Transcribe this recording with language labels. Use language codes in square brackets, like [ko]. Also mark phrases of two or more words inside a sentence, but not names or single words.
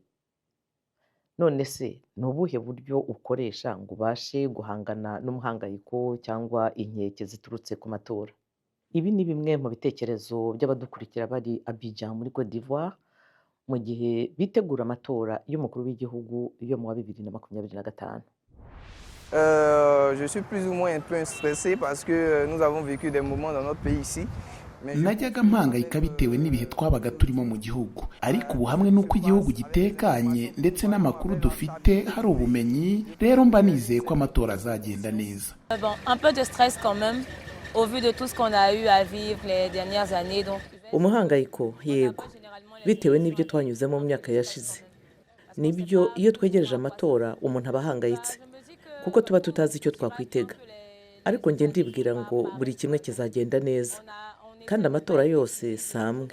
[rw] None se ni ubuhe buryo ukoresha ngo ubashe guhangana n'umuhangayiko cyangwa inkeke ziturutse ku matora? Ibi ni bimwe mu bitekerezo by'abadukurikira bari Abidjan muri Côte d'Ivoire mu gihe bitegura amatora y'umukuru w'igihugu yo mu wa 2025. [fr] Je suis plus ou moins un peu stressé parce que nous avons vécu des moments dans notre pays ici. [rw] Najyaga mpangayika bitewe n'ibihe twabaga turimo mu gihugu, ariko ubu hamwe n'uko igihugu gitekanye ndetse n'amakuru dufite hari ubumenyi, rero mba nizeye ko amatora azagenda neza. [fr] Un peu de stress quand même au vu de tout ce qu'on a eu à vivre les dernières années. Donc [rw] umuhangayiko yego, bitewe n'ibyo twanyuzemo mu myaka yashize. Nibyo iyo twegereje amatora umuntu aba ahangayitse kuko tuba tutazi icyo twakwitega, ariko njye ndibwira ngo buri kimwe kizagenda neza, kandi amatora yose samwe.